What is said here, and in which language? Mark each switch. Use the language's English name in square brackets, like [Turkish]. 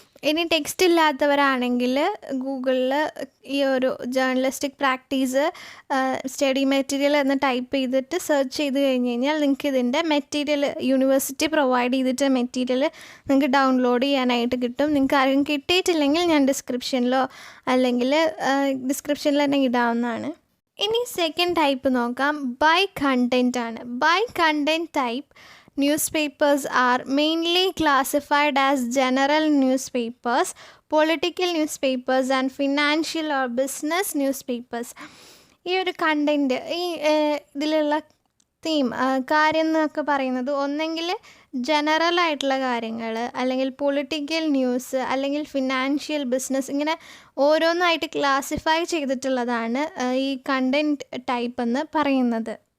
[Malayalam] ഇനി ടെക്സ്റ്റ് ഇല്ലാത്തവരാണെങ്കിൽ ഗൂഗിളിൽ ഈ ഒരു ജേർണലിസ്റ്റിക് പ്രാക്ടീസ് സ്റ്റഡി മെറ്റീരിയൽ എന്ന് ടൈപ്പ് ചെയ്തിട്ട് സെർച്ച് ചെയ്ത് കഴിഞ്ഞ് കഴിഞ്ഞാൽ നിങ്ങൾക്ക് ഇതിൻ്റെ മെറ്റീരിയൽ യൂണിവേഴ്സിറ്റി പ്രൊവൈഡ് ചെയ്തിട്ട് മെറ്റീരിയൽ നിങ്ങൾക്ക് ഡൗൺലോഡ് ചെയ്യാനായിട്ട് കിട്ടും. നിങ്ങൾക്ക് ആരും കിട്ടിയിട്ടില്ലെങ്കിൽ ഞാൻ ഡിസ്ക്രിപ്ഷനിലോ അല്ലെങ്കിൽ ഡിസ്ക്രിപ്ഷനിൽ തന്നെ ഇടാവുന്നതാണ്. ഇനി സെക്കൻഡ് ടൈപ്പ് നോക്കാം, ബൈ കണ്ടൻറ്റ് ആണ്. [English] By content type newspapers are mainly classified as general newspapers, political newspapers and financial or business newspapers. [Malayalam] ഈ ഒരു കണ്ടൻറ്റ്, ഈ ഇതിലുള്ള തീം, കാര്യം എന്നൊക്കെ പറയുന്നത് ഒന്നെങ്കിൽ ജനറൽ ആയിട്ടുള്ള കാര്യങ്ങൾ, അല്ലെങ്കിൽ പൊളിറ്റിക്കൽ ന്യൂസ്, അല്ലെങ്കിൽ ഫിനാൻഷ്യൽ ബിസിനസ്, ഇങ്ങനെ ഓരോന്നായിട്ട് ക്ലാസിഫൈ ചെയ്തിട്ടുള്ളതാണ് ഈ കണ്ടൻറ്റ് ടൈപ്പ് എന്ന് പറയുന്നത്.